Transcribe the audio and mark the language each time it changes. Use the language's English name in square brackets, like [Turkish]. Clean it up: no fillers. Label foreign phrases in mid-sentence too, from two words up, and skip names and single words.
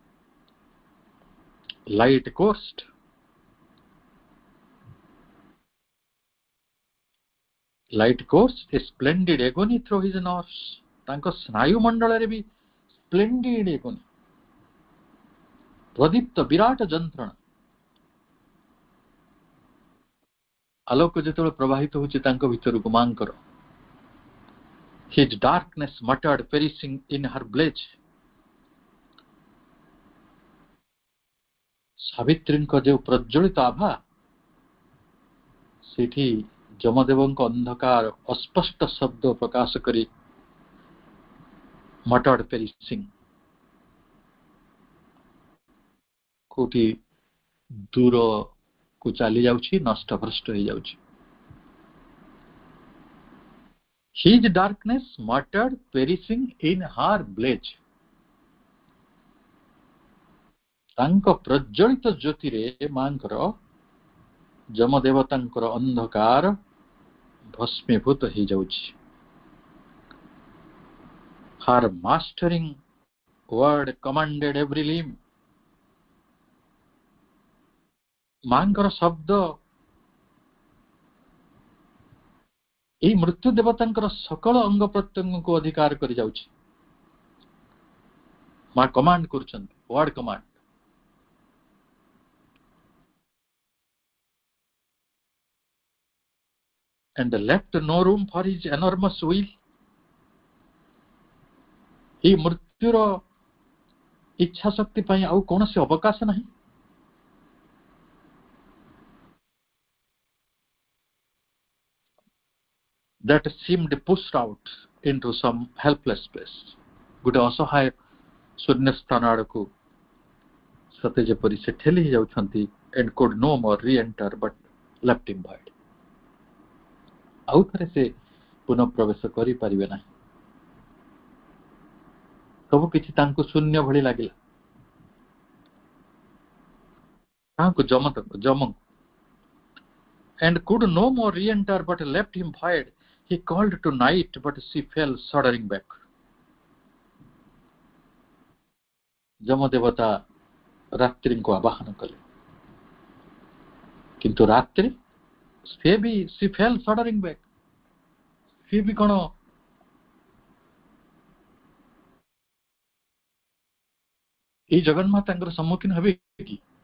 [English] Light cost, light course a splendid agony through his nerves. [Odia] ତାଙ୍କ ସ୍ନାୟୁ ମଣ୍ଡଳରେ ବି [English] splendid agony, [Odia] ପ୍ରଦୀପ୍ତ ବିରାଟ ଯନ୍ତ୍ରଣା। ଆଲୋକ ଯେତେବେଳେ ପ୍ରବାହିତ ହେଉଛି ତାଙ୍କ ଭିତରକୁ ମାଙ୍କର, [English] his darkness muttered perishing in her blaze. [Odia] ସାବିତ୍ରୀଙ୍କ ଯେଉଁ ପ୍ରଜ୍ୱଳିତ ଆଭା, ସେଠି ଯମଦେବଙ୍କ ଅନ୍ଧକାର ଅସ୍ପଷ୍ଟ ଶବ୍ଦ ପ୍ରକାଶ କରି [English] muttered perishing, [Odia] କୋଉଠି ଦୂରକୁ ଚାଲି ଯାଉଛି, ନଷ୍ଟଭ୍ରଷ୍ଟ ହେଇଯାଉଛି। [English] His darkness muttered perishing in her blaze. [Odia] ତାଙ୍କ ପ୍ରଜ୍ୱଳିତ ଜ୍ୟୋତିରେ ମାଙ୍କର, ଯମଦେବତାଙ୍କର ଅନ୍ଧକାର ଭସ୍ମୀଭୂତ ହେଇଯାଉଛି। [English] Her mastering word commanded every limb. [Odia] ମାଙ୍କର ଶବ୍ଦ ଏଇ ମୃତ୍ୟୁ ଦେବତାଙ୍କର ସକଳ ଅଙ୍ଗ ପ୍ରତ୍ୟଙ୍ଗକୁ ଅଧିକାର କରି ଯାଉଛି। ମା କମାଣ୍ଡ କରୁଛନ୍ତି, [English] word command. And left no room for his enormous will. [Odia] ଏଇ ମୃତ୍ୟୁର ଇଚ୍ଛା ଶକ୍ତି ପାଇଁ ଆଉ କୌଣସି ଅବକାଶ ନାହିଁ। [English] That seemed pushed out into some helpless place. [Odia] ଗୋଟେ ଅସହାୟ ଶୂନ୍ୟସ୍ଥାନ ଆଡ଼କୁ ସତେ ଯେପରି ସେ ଠେଲି ହେଇଯାଉଛନ୍ତି। [English] And could no more re-enter but left him void. [Odia] ଆଉ ଥରେ ସେ ପୁନଃ ପ୍ରବେଶ କରିପାରିବେ ନାହିଁ। ସବୁ କିଛି ତାଙ୍କୁ ଶୂନ୍ୟ ଭଳି ଲାଗିଲା। କାହାକୁ? ଯମଙ୍କୁ। [English] And could no more re-enter but left him void. He called to night but she fell shuddering back. [Odia] ଯମଦେବତା ରାତ୍ରିଙ୍କୁ ଆବାହନ କଲେ, କିନ୍ତୁ ରାତ୍ରି ସେ ବି [English] she fell shuddering back. [Odia] ସେ ବି କଣ ଏଇ ଜଗନ୍ମାତାଙ୍କର ସମ୍ମୁଖୀନ ହେବେ କି?